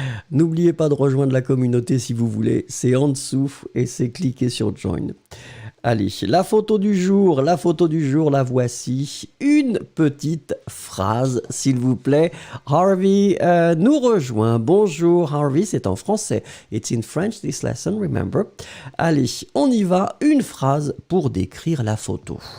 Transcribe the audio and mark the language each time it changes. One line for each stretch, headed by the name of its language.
French: N'oubliez pas de rejoindre la communauté si vous voulez. C'est en dessous et c'est cliquer sur Join. Allez, la photo du jour, la voici. Une petite phrase, s'il vous plaît. Harvey nous rejoint. Bonjour Harvey, c'est en français.
English: It's in French, this lesson, remember.
French: Allez, on y va. Une phrase pour décrire la photo.